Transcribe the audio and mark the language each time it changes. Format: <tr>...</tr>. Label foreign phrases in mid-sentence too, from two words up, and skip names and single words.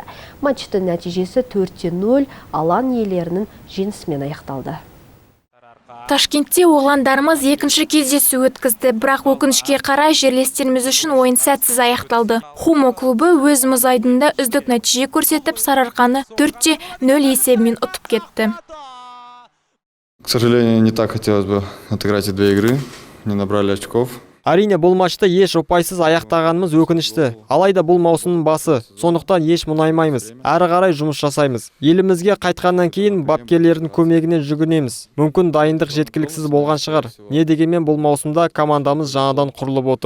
<kk>Матчтың нәтижесі 4-0 алаң иелерінің жеңісімен аяқталды. Ташкентте оғландарымыз екінші кездесу өткізді, бірақ өкінішке қарай жерлестеріміз үшін ойын сәтсіз аяқталды. Хумо клубы өз мұз айдынында үздік нәтиже көрсетіп, Сарыарқаны 4-0 есебімен ұтып кетті.</kk> <ru>К сожалению, не так хотелось бы отыграть эти две игры, не набрали очков.</ru> <kk>Әрине бұл матчты еш ұпайсыз аяқтағанымыз өкінішті. Алайда бұл маусымның басы, сондықтан еш мұнаймаймыз. Әрі қарай жұмыс жасаймыз. Елімізге қайтқаннан кейін бапкерлердің көмегіне жүгінеміз. Мүмкін дайындық жеткіліксіз болған шығар. Не дегенмен бұл маусымда командамыз жаңадан құрылып отыр.</kk>